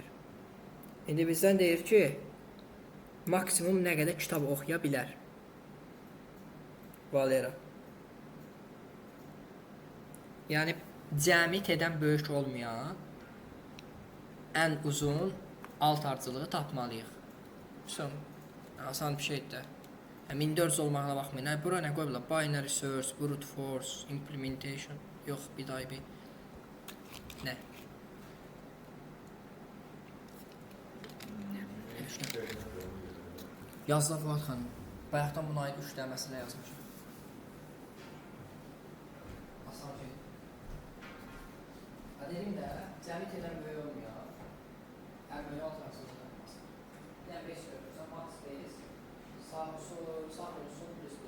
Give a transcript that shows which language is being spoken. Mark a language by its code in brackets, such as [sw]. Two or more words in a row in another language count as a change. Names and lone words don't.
[az] İndi bizdən deyir ki, maksimum nə qədər kitab oxuya bilər Valera. Yəni cəmi T-dən böyük olmayan ən uzun alt ardıcılığı tapmalıyıq. Son, asan bir şeydir də. 1400 olmağına baxmayın. Bura nə qoyublar? [en] Binary search, brute force, implementation. [az] Yox, bir daha bir. Nə? Yazda Fuat xanım. Bayaqdan buna aid 3 dənə məsələ yazmışım. Asan şey. Dedim də, cəmi T-dən böyük olmuyor. Hər böyük alt ardıcılığı olmasın. Yəni 5 söylürsən, [en] max space, [az] sağ olsun plus 1.